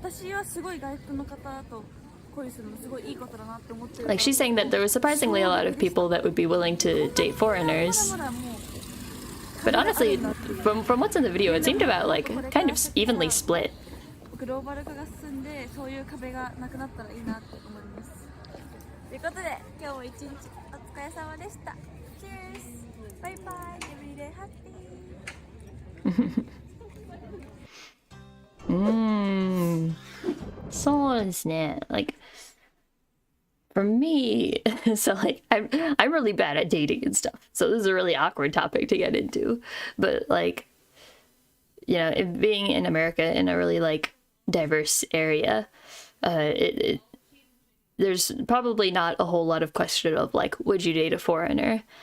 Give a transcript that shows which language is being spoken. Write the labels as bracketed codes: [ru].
[ja] 私はすごい外国の方と恋するのすごいいいことだなって思ってる。 [en] Like she's saying that there was surprisingly a lot of people that would be willing to date foreigners. But honestly, from what's in the video, it seemed about like kind of evenly split. [ja] グローバル化が進んでそういう壁がなくなったらいいなって思います。ということで今日も一日お疲れ様でした。 [en] Cheers! バイバイ Everyday happy! [ja] そうですね。 [en] Like for me, so like I'm really bad at dating and stuff. So this is a really awkward topic to get into. But like, you know, being in America in a really like diverse area, there's probably not a whole lot of question of like, would you date a foreigner?